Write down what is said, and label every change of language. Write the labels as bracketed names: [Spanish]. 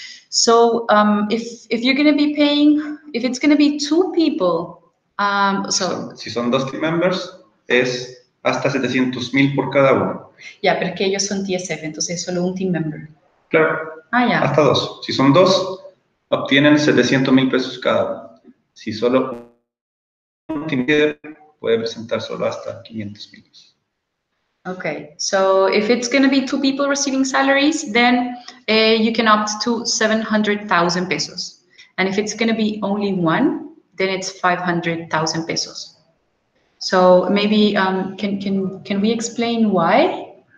[English] So if you're going to be paying, if it's going to be 2 people, [Spanish] si son 2 team members, es hasta 700.000 por cada uno. Ya, pero que ellos son TSF, entonces solo un team member. Claro, ya. hasta 2. Si son 2, obtienen 700.000 pesos cada uno. Si solo un team leader, puede presentar solo hasta 500.000 pesos. [English] Okay, so if it's going to be 2 people receiving salaries, then you can opt to 700,000 pesos. And if it's going to be only 1, then it's 500,000 pesos. So maybe can we explain why?